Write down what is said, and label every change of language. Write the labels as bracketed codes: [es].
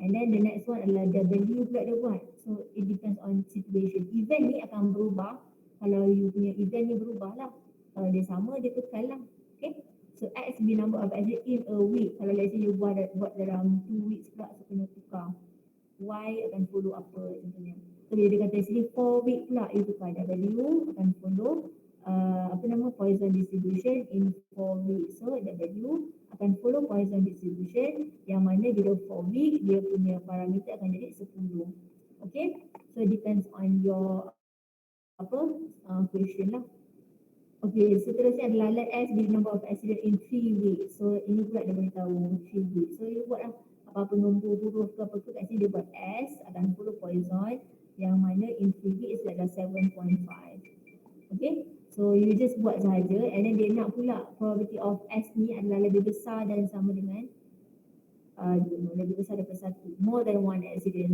[en] And then the next one [ms] adalah W pula dia buat. [en] So it depends on situation. [ms] Event ni akan berubah. Kalau you punya event ni berubah lah. Kalau dia sama, dia kekal lah. Okay. [en] So X be number of accident in a week. [ms] Kalau [en] let's say [ms] you buat dalam 2 weeks pula, so kena tukar. Y akan follow apa contohnya. So bila dia kata sini 4 week pula, you tukar W akan [en] follow Poisson distribution in 4 weeks. [ms] So W akan [en] follow Poisson distribution [ms] yang mana bila 4 week dia punya parameter akan jadi 10. [en] Okay. So it depends on your question lah. Okay, [ms] seterusnya adalah [en] let S be the number of accident in 3 weeks. [ms] So ini pula dia beritahu 3 weeks. So you buat lah apa-apa nombor huruf ke apa ke kat sini dia buat S akan follow Poisson yang mana [en] in 3 weeks [ms] adalah 7.5. Okay, so you just buat sahaja and then dia nak pula [en] probability of S [ms] ni adalah lebih besar dan sama dengan lebih besar daripada 1, [en] more than 1 accident.